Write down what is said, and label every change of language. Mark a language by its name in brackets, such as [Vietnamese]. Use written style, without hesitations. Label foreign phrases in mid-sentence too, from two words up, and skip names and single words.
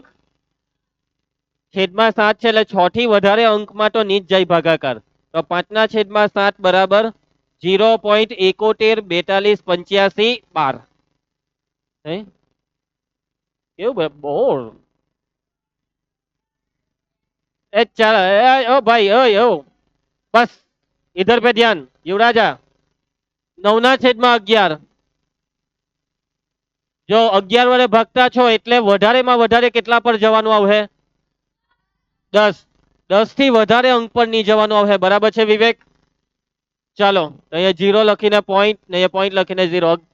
[Gujarati] છેદમાં 7 છે એટલે 6 થી વધારે અંકમાં તો નીચ જાય ભાગાકાર. તો 5 ના છેદમાં 7 બરાબર 0.714285 કેવું બોર. [Hindi] ચાલ ओ भाई ओ बस इधर पे ध्यान. [Gujarati] युवराजा 9 ના છેદમાં 11. જો 11 વડે ભાગતા છો એટલે વધારેમાં વધારે કેટલા પર જવાનું આવશે? 10. 10 થી વધારે અંક પર નહીં જવાનું આવશે. બરાબર છે વિવેક? ચાલો અહીંયા 0 લખીને પોઈન્ટ ને અહીંયા પોઈન્ટ લખીને 0.